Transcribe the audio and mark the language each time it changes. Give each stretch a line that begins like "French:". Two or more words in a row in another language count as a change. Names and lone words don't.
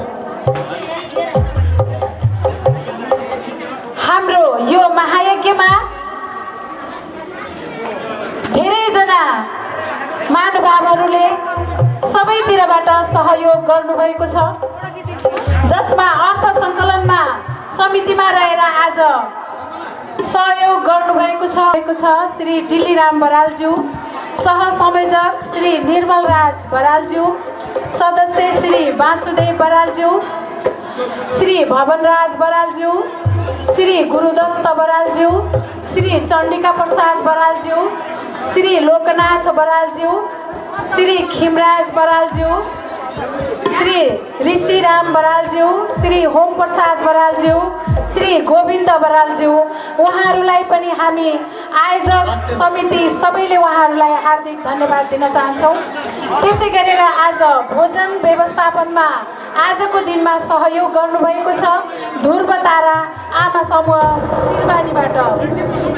Nepali: हाम्रो यो महायज्ञमा धेरैजना महानुभावहरूले सबैतिरबाट सहयोग गर्नुभएको छ, जसमा अर्थ सङ्कलनमा समितिमा रहेर आज सहयोग गर्नुभएको छ श्री डिल्लीराम बरालज्यू, सहसंयोजक श्री निर्मल राज बरालज्यू, सदस्य श्री वासुदेव बरालज्यू, श्री भवनराज बरालज्यू, श्री गुरुदत्त बरालज्यू, श्री चण्डिका प्रसाद बरालज्यू, श्री लोकनाथ बरालज्यू, श्री खिमराज बरालज्यू, श्री ऋषिराम बरालज्यू, श्री होम प्रसाद बरालज्यू, श्री गोविन्द बरालज्यू, उहाँहरूलाई पनि हामी आयोजक समिति सबैले उहाँहरूलाई हार्दिक धन्यवाद दिन चाहन्छौँ। त्यसै गरेर आज भोजन व्यवस्थापनमा आजको दिनमा सहयोग गर्नुभएको छ ध्रुवतारा आमा समूह सिरबानीबाट।